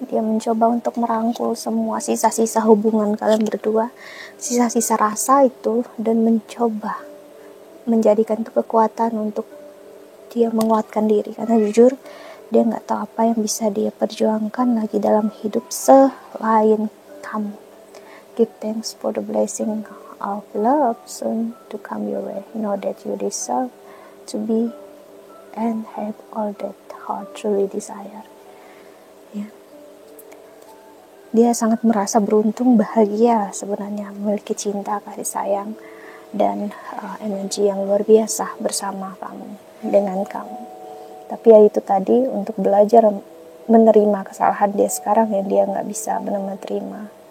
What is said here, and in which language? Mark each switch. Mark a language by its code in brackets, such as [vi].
[id] Dia mencoba untuk merangkul semua sisa-sisa hubungan kalian berdua, sisa-sisa rasa itu, dan mencoba menjadikan itu kekuatan untuk dia menguatkan diri, karena jujur dia nggak tahu apa yang bisa dia perjuangkan lagi dalam hidup selain kamu. [en] Give thanks for the blessing of love soon to come your way. Know that you deserve to be and have all that heart truly desire. [id] Ya. Dia sangat merasa beruntung, bahagia sebenarnya memiliki cinta, kasih sayang, dan energi yang luar biasa bersama kamu, dengan kamu. Tapi ya itu tadi, untuk belajar menerima kesalahan dia sekarang yang dia nggak bisa benar-benar terima.